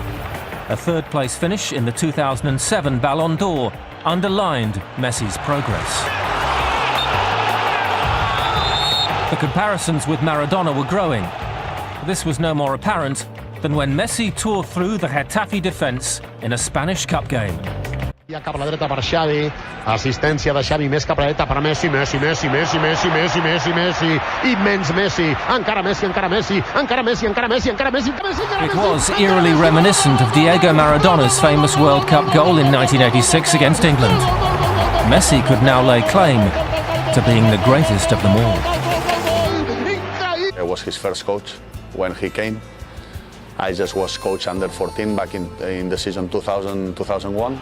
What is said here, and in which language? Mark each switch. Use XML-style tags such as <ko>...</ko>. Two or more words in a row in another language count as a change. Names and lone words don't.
<en>A third-place finish in the 2007 Ballon d'Or underlined Messi's progress. The comparisons with Maradona were growing. This was no more apparent than when Messi tore through the Getafe defence in a Spanish Cup game.</en> <ca>Cap a la dreta per Xavi, assistència de Xavi, més cap a la dreta per Messi, Messi, immens Messi, encara Messi, encara Messi, encara Messi, encara Messi, encara Messi, encara Messi, encara Messi.</ca> <en>It was eerily reminiscent of Diego Maradona's famous World Cup goal in 1986 against England. Messi could now lay claim to being the greatest of them all. I was his first coach when he came. I just was coach under 14 back in the season 2000-2001.</en>